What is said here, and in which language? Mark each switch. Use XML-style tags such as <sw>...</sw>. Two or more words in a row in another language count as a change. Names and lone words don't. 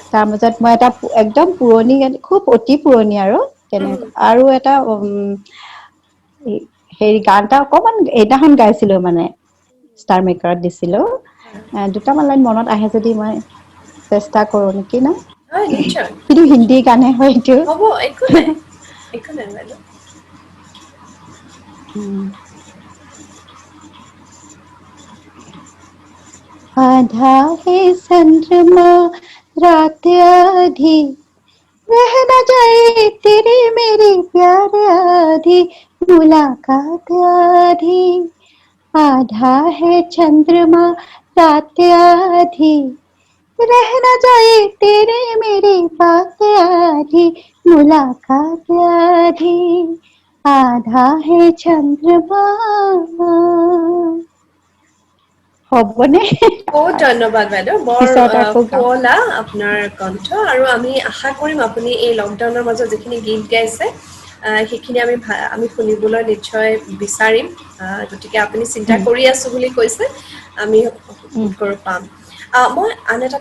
<as>তাৰ মাজত মই এটা একদম পুৰণি খুব অতি পুৰণি আৰু তেনেকা আৰু এটা হেৰি গান এটা অকমান সেইদিনাখন গাইছিলো মানে ষ্টাৰ মেকাৰত দিছিলো দুটামান লাইন মনত আহে যদি মই চেষ্টা কৰো নেকি ন হয় নিশ্চয় কিন্তু হিন্দী গানে হয় এইটো হ'ব একো নাই বাইদেউ</as> <hi>आधा है चंद्रमा रात आधी रह न जाए तेरी मेरी प्यार आधी मुलाकात आधी आधा है चंद्रमा रात आधी रह न जाए तेरी मेरी बात आधी मुलाकात आधी आधा है चंद्रमा হ'বনে</hi> <as>বহুত ধন্যবাদ বাইদেউ বৰ পিছত আকৌ গাম শুৱলা আপোনাৰ কণ্ঠ আৰু আমি আশা কৰিম আপুনি এই লকডাউনৰ মাজত যিখিনি গীত গাইছে সেইখিনি আমি শুনিবলৈ নিশ্চয় বিচাৰিম গতিকে আপুনি চিন্তা কৰি আছো বুলি কৈছে আমি পাম মই আন এটা</as>